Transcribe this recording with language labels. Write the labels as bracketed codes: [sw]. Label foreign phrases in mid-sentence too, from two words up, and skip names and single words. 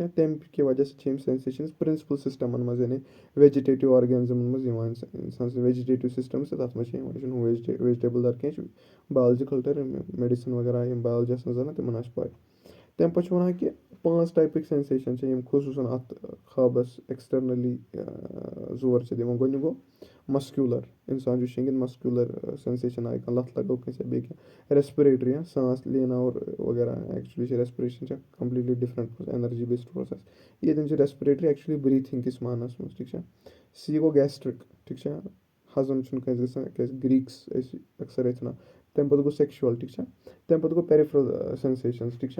[ks] تَمہِ کہِ وجہ سۭتۍ چھِ یِم سینسیشنٕز پرنسپٕل سِسٹمَن منٛز یعنی ویجِٹیٹِو آرگینزمَن منٛز یِوان اِنسان سٕنٛز ویجِٹیٹِو سِسٹَمٕز تہٕ تَتھ منٛز چھِ یِوان یہِ چھُنہٕ ویجِٹیبٕل دار کینٛہہ یہِ چھُ [en] biological term [ks] میڈِسن وغیرہ یِم بایولجیَس منٛز زَن تِمن آسہِ پاے. تَمہِ پَتہٕ چھُ وَنان کہِ 5 ٹایپٕکۍ سینسیشن چھِ یِم خصوٗصن اَتھ خوابَس ایٚکٕسٹرنٔلی زور چھِ دِوان. گۄڈٕنیُک گوٚو مَسکیوٗلر اِنسان چھُ شٔنٛگِتھ مَسکیوٗلر سینسیشن آیہِ کانٛہہ لَتھ لَگٲو کٲنٛسہِ یا بیٚیہِ کینٛہہ ریسپریٹری سانس لینا وغیرہ ایٚکچُؤلی چھِ ریسپریشن چھِ [en] completely different energy based process [ks] ییٚتٮ۪ن چھِ ریسپریٹری [en] actually breathing [ks] کِس مانَس منٛز ٹھیٖک چھا. سی گوٚو گیسٹرک ٹھیٖک چھا ہضم چھُنہٕ کٲنٛسہِ گژھان کیازِ گریٖکٕس ٲسۍ اَکثر ٲسۍ وَنان. تَمہِ پَتہٕ گوٚو سیٚکشوَل ٹھیٖک چھا. تَمہِ پَتہٕ گوٚو [en] peripheral sensations [ks] ٹھیٖک چھا.